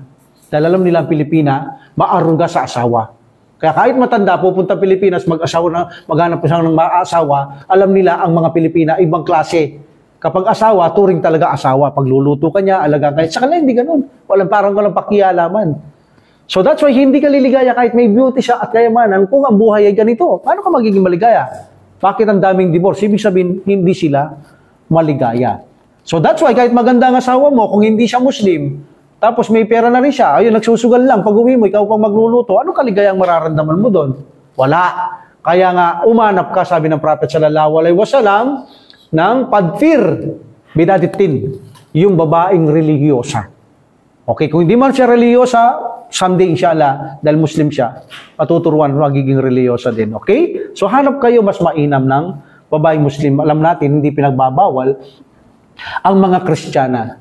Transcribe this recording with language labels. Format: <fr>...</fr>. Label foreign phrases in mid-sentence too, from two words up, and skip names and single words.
<tl>Dahil alam nila ang Pilipina, maaruga sa asawa. Kaya kahit matanda, pupunta Pilipinas, maghanap siya ng asawa, alam nila ang mga Pilipina, ibang klase. Kapag asawa, turing talaga asawa. Pagluluto ka niya, alaga ka niya. Sa kanila, hindi ganun. Walang pakialaman.</tl> <en>So that's why</en> <tl>hindi ka liligaya kahit may beauty siya at kayamanan kung ang buhay ay ganito. Paano ka magiging maligaya? Bakit ang daming divorce? Ibig sabihin, hindi sila maligaya.</tl> <en>So that's why</en> <tl>kahit maganda ang asawa mo, kung hindi siya Muslim, tapos may pera na rin siya, ayun, nagsusugal lang, pag uwi mo, ikaw pang magluluto, anong kaligayang mararamdaman mo doon? Wala. Kaya nga, umanap ka, sabi ng Prophet</tl> <ar>صلى الله عليه وسلم,</ar> <tl>ng padfir, bidatitin, yung babaeng religyosa. Okay, kung hindi man siya religyosa, someday inshallah, dahil Muslim siya, matuturuan, magiging religyosa din. Okay? So hanap kayo mas mainam ng babaeng Muslim. Alam natin, hindi pinagbabawal ang mga Kristiyana.</tl>